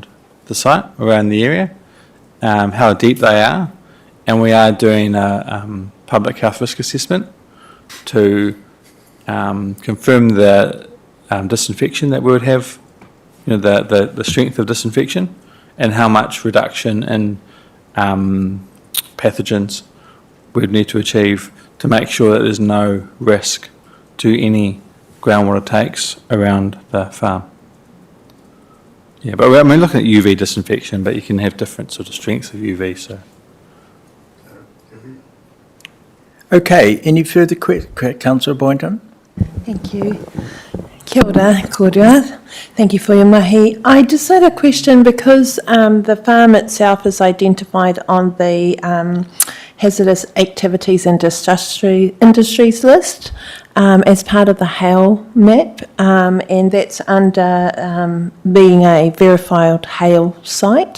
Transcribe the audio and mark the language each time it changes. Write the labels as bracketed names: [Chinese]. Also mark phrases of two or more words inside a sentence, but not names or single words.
[English] the site, around the area, how deep they are, and we are doing a public health risk assessment to confirm the disinfection that we would have, the strength of disinfection, and how much reduction in pathogens we'd need to achieve to make sure that there's no risk to any groundwater takes around the farm. Yeah, but we're looking at UV disinfection, but you can have different sort of strengths of UV, so. Okay, any further Councillor Boynton? Thank you. [Māori] Kia ora, kōrua. [English] Thank you for your mahi. I just had a question because the farm itself is identified on the hazardous activities and industries list as part of the hail map, and that's under being a verified hail site.